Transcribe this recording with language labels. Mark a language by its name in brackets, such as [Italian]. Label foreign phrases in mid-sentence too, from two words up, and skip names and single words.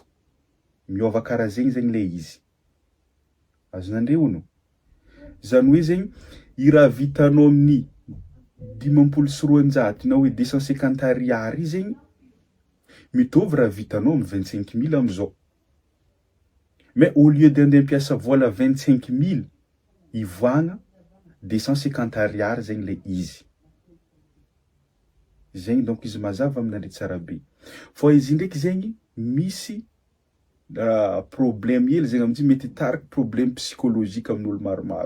[Malagasy] Miôva karaha zegny le izy. Azonandre ono. Zany hoe zegny i raha vitanao amin'ny 500 na hoe 250 ariary zegny mitovy raha vitanao amin'ny 25 000 am'izao. [French] Mais au lieu de [Malagasy] andeha ampiasa vola 25 000 ivoagna 250 ariary zegny le izy. Zegny donc izy mazava amin'andre tsara be. Fa izy ndraiky zegny misy problème hely zegny amin'izay mety tarika [French] problème psychologique [Malagasy] amin'olo maromaro.